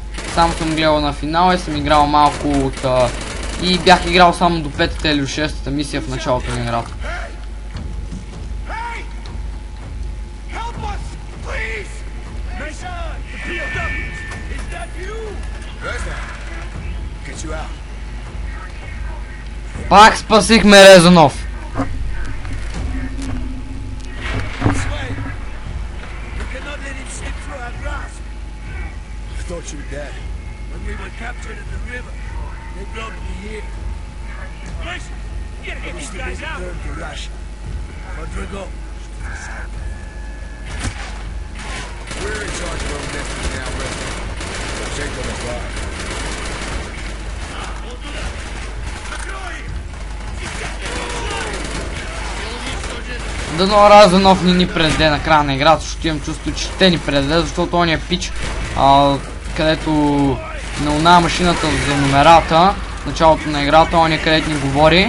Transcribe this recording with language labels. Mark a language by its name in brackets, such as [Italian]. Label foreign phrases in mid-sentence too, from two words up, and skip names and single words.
[Bulgarian] Само съм гледал на финала и съм играл малко от... и бях играл само до 5-та или 6-та мисия в началото на играта. Пак спасихме Резонов. [English] Thought you were dead. When we were captured at the river, they brought me here. Listen, you gotta get these guys out. To Russia. Rodrigo. We're in charge of our destiny now, Redman. Check on the fire. [Bulgarian] Дано Разанов не ни предаде на края на играта, защото имам чувство, че те ни предаде, защото он е пич, където на една машината за номерата, в началото на играта, он е където ни говори.